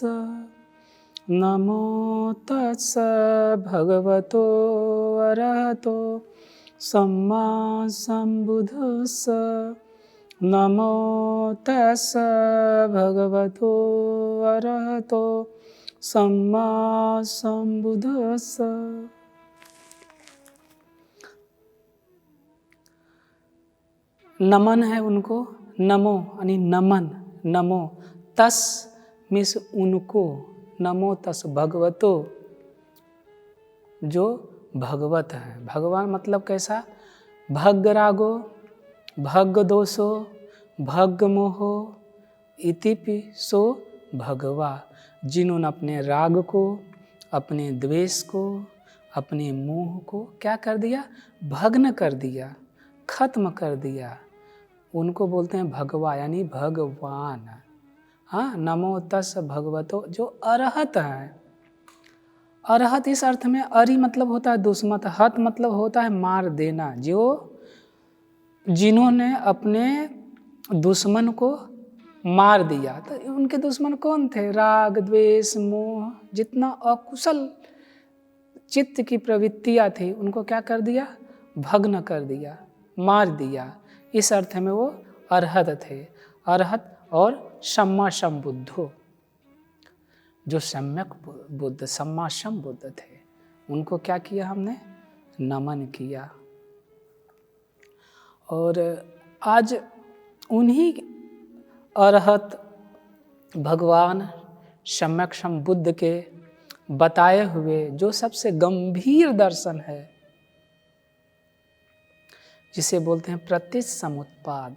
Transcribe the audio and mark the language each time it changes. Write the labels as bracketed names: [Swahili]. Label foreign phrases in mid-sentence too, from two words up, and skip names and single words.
[Pali] नमो तस्स भगवतो अरहतो सम्मा सम्बुद्धस्स। नमो तस्स भगवतो अरहतो सम्मा सम्बुद्धस्स। [Hindi] नमन है उनको, नमो यानी नमन, [Pali] नमो तस [Hindi] मीन्स उनको, [Pali] नमो तस भगवतो [Hindi] जो भगवत है। भगवान मतलब कैसा? [Pali] भग्ग रागो भग्ग दोषो भग्ग मोहो इतिपि सो भगवा। [Hindi] जिन्होंने अपने राग को, अपने द्वेष को, अपने मोह को क्या कर दिया? भग्न कर दिया, खत्म कर दिया, उनको बोलते हैं भगवा यानी भगवान। हाँ, [Pali] नमो तस् भगवतो [Hindi] जो अरहत है। अरहत इस अर्थ में, अरि मतलब होता है दुश्मन, हत मतलब होता है मार देना। जो जिन्होंने अपने दुश्मन को मार दिया। तो उनके दुश्मन कौन थे? राग द्वेष मोह, जितना अकुशल चित्त की प्रवृत्तियाँ थी उनको क्या कर दिया? भग्न कर दिया, मार दिया। इस अर्थ में वो अरहत थे। अरहत और [Pali] सम्मा संबुद्धो [Hindi] जो सम्यक बुद्ध, [Pali] सम्मा संबुद्ध [Hindi] थे, उनको क्या किया हमने? नमन किया। और आज उन्हीं अरहत भगवान सम्यक संबुद्ध के बताए हुए जो सबसे गंभीर दर्शन है, जिसे बोलते हैं प्रतिसमुत्पाद।